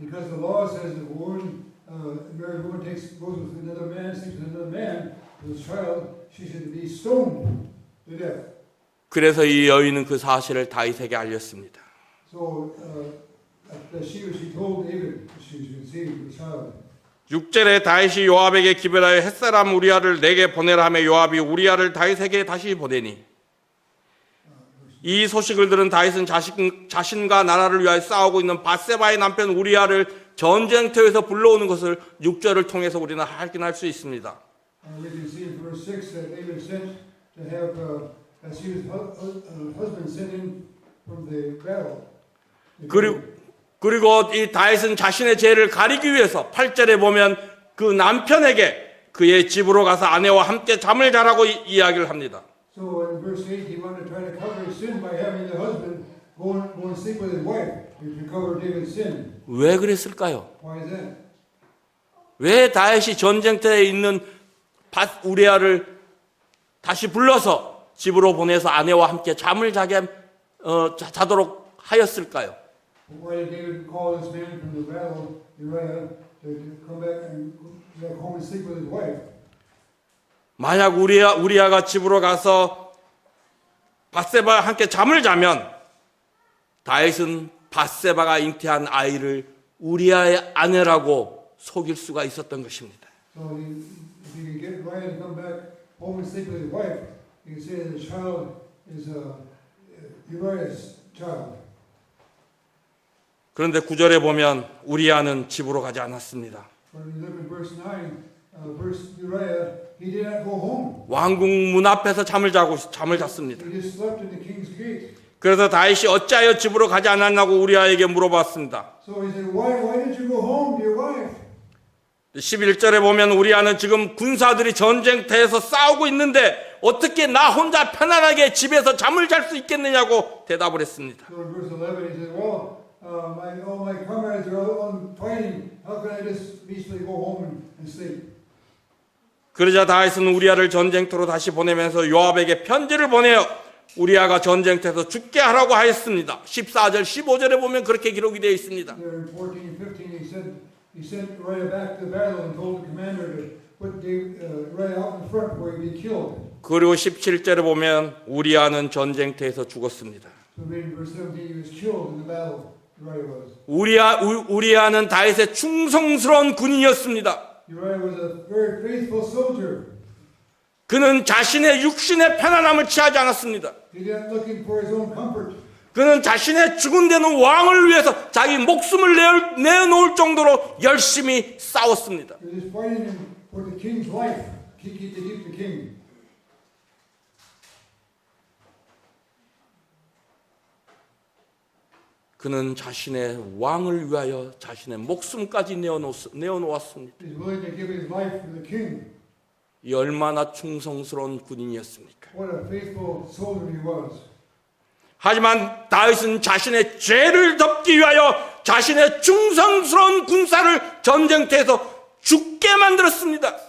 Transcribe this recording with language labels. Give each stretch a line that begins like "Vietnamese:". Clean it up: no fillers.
English: Because the law says if a woman, married woman goes with another man, sleeps with another man, with a child, she should be stoned to death.
Korean: 그래서 이 여인은 그 사실을 다윗에게 알렸습니다.
English: So she told David she conceived the child.
Korean: 6절에 다윗이 요압에게 기별하여 햇사람 우리아를 내게 보내라 하며 요압이 우리아를 다윗에게 다시 보내니 이 소식을 들은 다윗은 자신과 나라를 위하여 싸우고 있는 바세바의 남편 우리아를 전쟁터에서 불러오는 것을 6절을 통해서 우리는 확인할 수 있습니다.
English: We can see in verse 6 that David sent to have Bathsheba's husband sent in from the battle.
Korean: 그리고 이 다윗은 자신의 죄를 가리기 위해서 8절에 보면 그 남편에게 그의 집으로 가서 아내와 함께 잠을 자라고 이야기를 합니다.
English: So in verse 8 he wanted to try to cover his sin by having the husband go and sleep with his wife to cover David's sin.
Korean: 왜 그랬을까요?
English: Why is that?
Korean: 왜 다윗이 전쟁터에 있는 우리아를 다시 불러서 집으로 보내서 아내와 함께 잠을 자도록 하였을까요?
English: Why did David call this man from the battle, Uriah, to come back home and sleep with his wife?
Korean: 만약 우리아가 집으로 가서 바세바와 함께 잠을 자면 다윗은 바세바가 잉태한 아이를 우리아의 아내라고 속일 수가 있었던 것입니다.
English: So if he could get Uriah to come back home and sleep with his wife, he could say that the child is Uriah's child.
Korean: 그런데 9절에 보면 우리아는 집으로 가지 않았습니다.
English: But when you look at verse 9, verse Uriah, he did not go home.
Korean: 왕궁 문 앞에서 잠을 잤습니다.
English: He just slept in the king's gate.
Korean: 그래서 다윗이 어찌하여 집으로 가지 않았냐고 우리아에게 물어봤습니다.
English: So he said, why did you go home, dear wife?
Korean: 11절에 보면 우리아는 지금 군사들이 전쟁터에서 싸우고 있는데 어떻게 나 혼자 편안하게 집에서 잠을 잘 수 있겠느냐고 대답을 했습니다.
English: So in verse 11 he said, well, all my comrades are all fighting. How can I just peacefully go home and sleep?
Korean: 그러자 다윗은 우리아를 전쟁터로 다시 보내면서 요압에게 편지를 보내어 우리아가 전쟁터에서 죽게 하라고 하였습니다. 14절, 15절에 보면 그렇게 기록이 되어 있습니다.
English: There in 14 and 15 he sent Uriah back to the battle and told the commander to put Uriah out in front where he'd be killed.
Korean: 그리고 17절에 보면 우리아는 전쟁터에서 죽었습니다.
English: So reading verse 17, he was killed in the battle. Uriah was.
Korean: 우리아는 다윗의 충성스러운 군인이었습니다.
English: Uriah was a very faithful soldier.
Korean: 그는 자신의 육신의 편안함을 취하지 않았습니다.
English: He didn't looking for his own comfort.
Korean: 그는 자신의 죽은 데는 왕을 위해서 자기 목숨을 내어놓을 정도로 열심히 싸웠습니다.
English: He was fighting for the king's life. To keep the king.
Korean: 그는 자신의 왕을 위하여 자신의 목숨까지 내어놓았습니다.
English: He's willing to give his life for the king.
Korean: 이 얼마나 충성스러운 군인이었습니까?
English: What a faithful soldier he was.
Korean: 하지만 다윗은 자신의 죄를 덮기 위하여 자신의 충성스러운 군사를 전쟁터에서 죽게 만들었습니다.